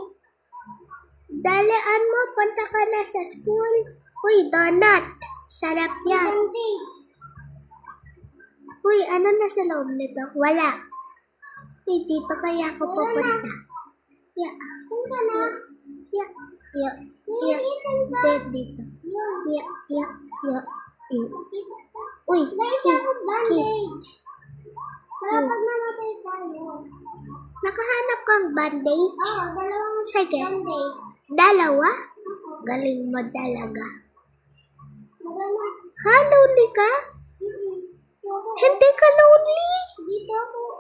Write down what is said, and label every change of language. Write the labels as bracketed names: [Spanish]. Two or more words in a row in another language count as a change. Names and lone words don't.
[Filipino] Dalian mo, punta ka na sa school. Uy, donut. Sarap yan. Uy, ano na sa loob nito? Wala. Uy, dito kaya ako pupunta. Yeah. Punta na. [English] Yeah. Yeah. Yeah. Dito. Yeah. Yeah. Yeah. [Filipino] Uy, Pag namatay tayo. Nakahanap kang bandage? Oo, dalawang bandage. Dalawa? Galing mo talaga. Ha, lonely ka? Hindi ka lonely? Dito ako.